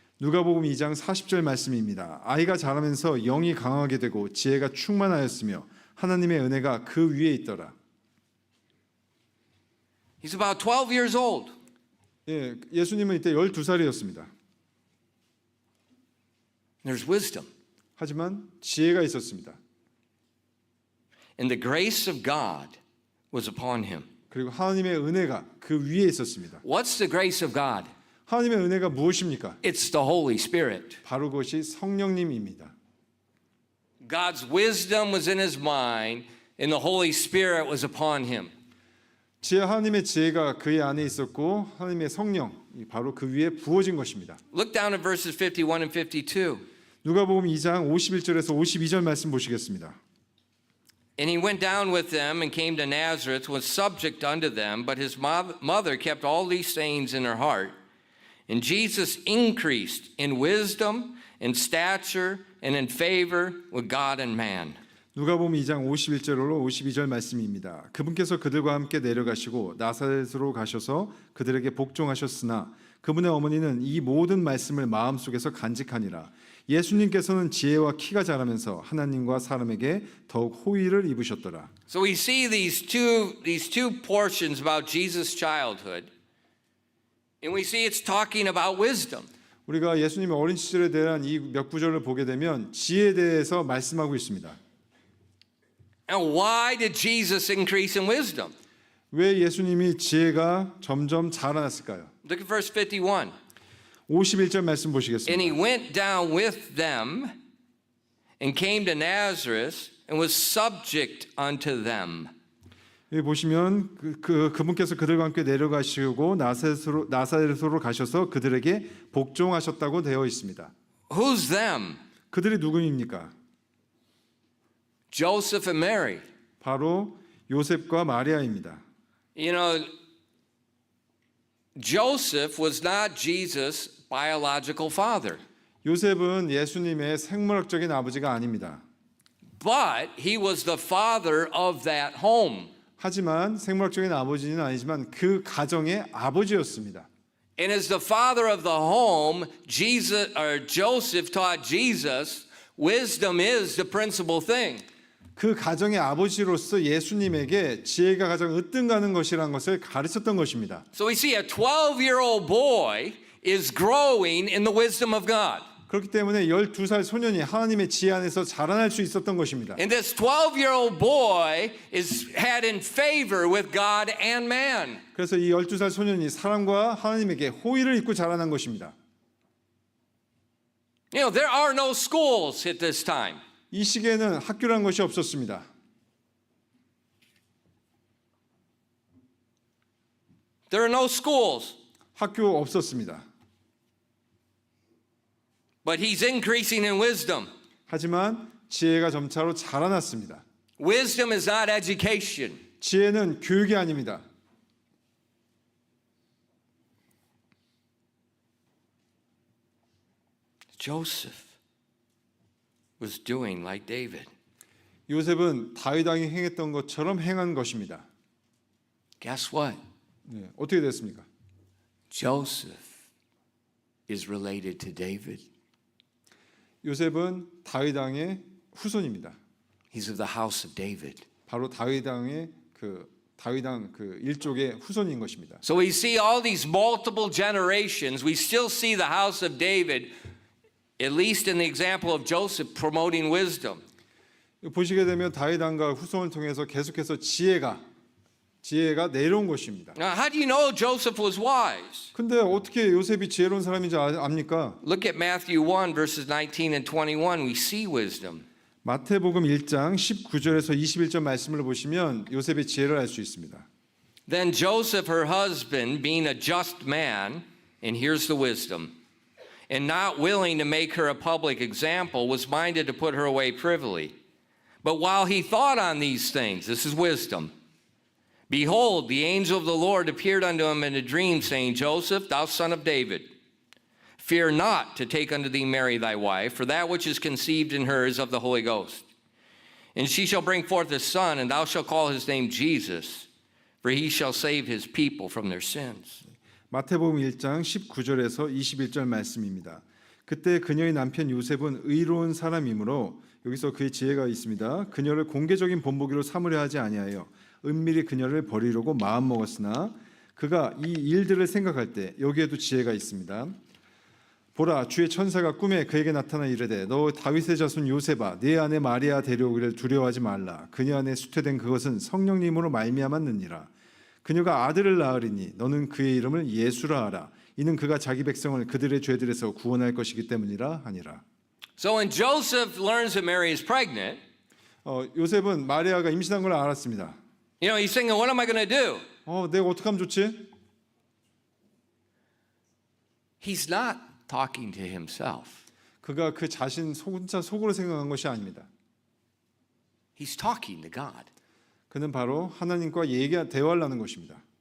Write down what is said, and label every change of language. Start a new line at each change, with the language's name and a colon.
Korean: 누가복음 2장 40절 말씀입니다. 아이가 자라면서 영이 강하게 되고 지혜가 충만하였으며 하나님의 은혜가 그 위에 있더라.
English: He's about 12 years old.
Korean: 예, 예수님은 이때 12살이었습니다.
English: There's wisdom.
Korean: 하지만 지혜가 있었습니다.
English: And the grace of God was upon him.
Korean: 그리고 하나님의 은혜가 그 위에 있었습니다.
English: What's the grace of God?
Korean: 하나님의 은혜가 무엇입니까?
English: It's the Holy Spirit.
Korean: 바로 그것이 성령님입니다.
English: God's wisdom was in his mind, and the Holy Spirit was upon him.
Korean: 하나님의 지혜가 그의 안에 있었고 하나님의 성령 바로 그 위에 부어진 것입니다.
English: Look down at verses 51 and 52.
Korean: 누가복음 2장 51절에서 52절 말씀 보시겠습니다.
English: And he went down with them and came to Nazareth, was subject unto them, but his mother kept all these sayings in her heart. And Jesus increased in wisdom, in stature, and in favor with God and man.
Korean: 누가복음 2장 51절로 52절 말씀입니다. 그분께서 그들과 함께 내려가시고 나사렛으로 가셔서 그들에게 복종하셨으나 그분의 어머니는 이 모든 말씀을 마음속에서 간직하니라. 예수님께서는 지혜와 키가 자라면서 하나님과 사람에게 더욱 호의를 입으셨더라.
English: So we see these two portions about Jesus' childhood, and we see it's talking about wisdom.
Korean: 우리가 예수님의 어린 시절에 대한 이 몇 구절을 보게 되면 지혜에 대해서 말씀하고 있습니다.
English: And why did Jesus increase in wisdom?
Korean: 왜 예수님이 지혜가 점점 자라났을까요?
English: Look at verse 51.
Korean: 51절 말씀 보시겠습니다.
English: And he went down with them and came to Nazareth and was subject unto them.
Korean: 여기 보시면 그분께서 그들과 함께 내려가시고 나사렛으로 가셔서 그들에게 복종하셨다고 되어 있습니다.
English: Who's them?
Korean: 그들이 누구입니까?
English: Joseph and Mary.
Korean: 바로 요셉과 마리아입니다.
English: You know, Joseph was not Jesus' biological father,
Korean: 요셉은 예수님의 생물학적인 아버지가 아닙니다.
English: but he was the father of that home.
Korean: 하지만 생물학적인 아버지는 아니지만 그 가정의 아버지였습니다.
English: And as the father of the home, Joseph taught Jesus, wisdom is the principal thing.
Korean: 그 가정의 아버지로서 예수님에게 지혜가 가장 으뜸가는 것이라는 것을 가르쳤던 것입니다.
English: So we see a 12-year-old boy is growing in the wisdom of God.
Korean: 그렇기 때문에 12살 소년이 하나님의 지혜 안에서 자라날 수 있었던 것입니다.
English: And this 12-year-old boy had in favor with God and man.
Korean: 그래서 이 12살 소년이 사람과 하나님에게 호의를 입고 자라난 것입니다.
English: You know, there are no schools at this time.
Korean: 이 시기에는 학교라는 것이 없었습니다.
English: There are no schools.
Korean: 학교 없었습니다.
English: But he's increasing in wisdom.
Korean: 하지만 지혜가 점차로 자라났습니다.
English: Wisdom is not education.
Korean: 지혜는 교육이 아닙니다.
English: Joseph was doing like David.
Korean: 요셉은 다윗 왕이 행했던 것처럼 행한 것입니다.
English: Guess what?
Korean: 네, 어떻게 됐습니까?
English: Joseph is related to David.
Korean: 요셉은 다윗 왕의 후손입니다.
English: He's of the house of David.
Korean: 바로 다윗 왕의 다윗 왕 일족의 후손인 것입니다.
English: So we see all these multiple generations. We still see the house of David, at least in the example of Joseph, promoting wisdom.
Korean: 보시게 되면 다윗 왕과 후손을 통해서 계속해서 지혜가 내려온 것입니다.
English: Now, how do you know Joseph was wise?
Korean: 근데 어떻게 요셉이 지혜로운 사람인지 압니까?
English: Look at Matthew 1, verses 19 and 21. We see wisdom.
Korean: 마태복음 1장 19절에서 21절 말씀을 보시면 요셉의 지혜를 알 수 있습니다.
English: Then Joseph, her husband, being a just man, and here's the wisdom, and not willing to make her a public example, was minded to put her away privily. But while he thought on these things, this is wisdom, behold, the angel of the Lord appeared unto him in a dream, saying, Joseph, thou son of David, fear not to take unto thee Mary thy wife, for that which is conceived in her is of the Holy Ghost. And she shall bring forth a son, and thou shalt call his name Jesus, for he shall save his people from their sins.
Korean: 마태복음 1장 19절에서 21절 말씀입니다. 그때 그녀의 남편 요셉은 의로운 사람이므로 여기서 그의 지혜가 있습니다. 그녀를 공개적인 본보기로 삼으려 하지 아니하여 은밀히 그녀를 버리려고 마음먹었으나 그가 이 일들을 생각할 때 여기에도 지혜가 있습니다. 보라, 주의 천사가 꿈에 그에게 나타나 이르되 너 다윗의 자손 요셉아, 네 아내 마리아 데려오기를 두려워하지 말라. 그녀 안에 수태된 그것은 성령님으로 말미암았느니라. 그녀가 아들을 낳으리니 너는 그의 이름을 예수라 하라. 이는 그가 자기 백성을 그들의 죄들에서 구원할 것이기 때문이라 하니라.
English: So when Joseph learns that Mary is pregnant,
Korean: 요셉은 마리아가 임신한 걸 알았습니다.
English: you know, he's thinking, what am I going to do?
Korean: 내가 어떻게 하면 좋지?
English: He's not talking to himself.
Korean: 그가 그 자신 혼자 속으로 생각한 것이 아닙니다.
English: He's talking to God.
Korean: 그는 바로 하나님과 대화를 하는 것입니다.